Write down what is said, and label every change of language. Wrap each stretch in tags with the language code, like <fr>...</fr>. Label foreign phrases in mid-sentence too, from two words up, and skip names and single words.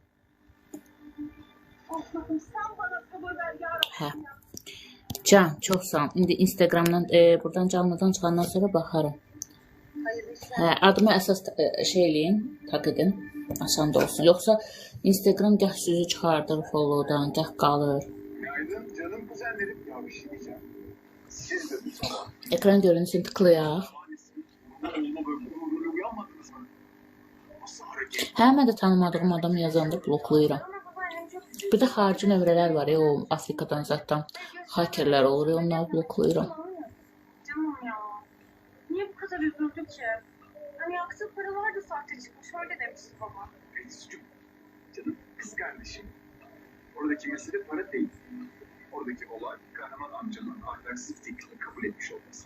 <az>Hə. Can, çox sağ ol. İndi Instagramdan, buradan canlıdan çıxandan sonra baxarım. Hə, adımı əsas şey eləyin, taq edin. Asan da olsun. Yoxsa Instagram gəh sözü çıxardır followdan, gəh qalır.</az> <tr>Günaydın canım kuzenlerim. Ya bir şey diyeceğim. Siz de bu sabah Ekran görüntüsünü tıklayaq. oğluma böyle uyanmadınız mı? Nasıl hareket?</tr> <az>Hə, mən də tanımadığım adam yazanda bloklayıram. Bir də xarici nömrələr var ya, o Afrikadan zaten hakerlər olur ya, onları bloklayıram.</az> <tr>Canım ya. Niye bu kadar üzüldü ki? Hani yaktığı paralar da sahte çıkmış. Öyle demişti baba. Feyza'cığım, canım kız kardeşim. Oradaki mesele para değil. Oradaki olay kahraman amcanın ahlaksız teklifini kabul etmiş olması.</tr>